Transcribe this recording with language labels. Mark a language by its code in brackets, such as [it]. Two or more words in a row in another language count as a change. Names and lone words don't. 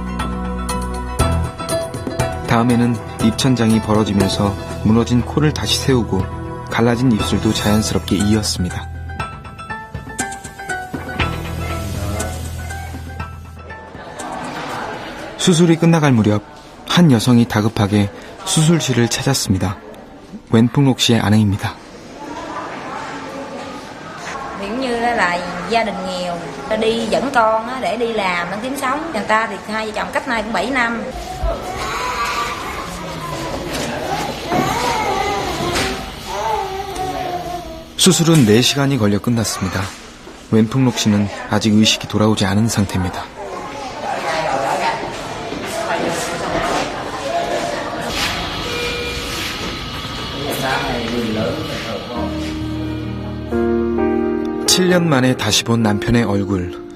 [ko] 다음에는 입천장이 벌어지면서 무너진 코를 다시 세우고 갈라진 입술도 자연스럽게 이었습니다. 수술이 끝나갈 무렵 한 여성이 다급하게 수술실을 찾았습니다. 웬풍록 씨의 아내입니다. [vi] Ví dụ như là gia đình nghèo, đi dẫn con để đi làm để kiếm sống. Người ta thì hai vợ chồng cách nay cũng 7 năm. [ko] 수술은 4시간이 걸려 끝났습니다. 웬풍록 씨는 아직 의식이 돌아오지 않은 상태입니다. (7년) 만에 다시 본 남편의 얼굴.